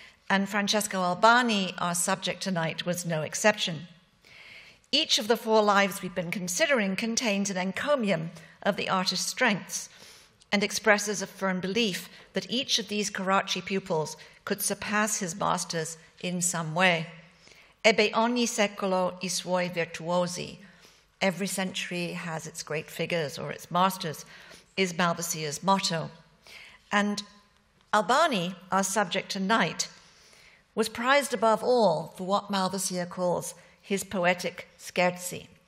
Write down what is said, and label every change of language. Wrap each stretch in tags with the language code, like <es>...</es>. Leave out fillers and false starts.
<en>And Francesco Albani, our subject tonight, was no exception. Each of the four lives we've been considering contains an encomium of the artist's strengths and expresses a firm belief that each of these Carracci pupils could surpass his masters in some way.</en> <it>Ebbe ogni secolo I suoi virtuosi.</it> <en>Every century has its great figures or its masters, is Malvasia's motto. And Albani, our subject tonight, was prized above all for what Malvasia calls his poetic scherzi.</en>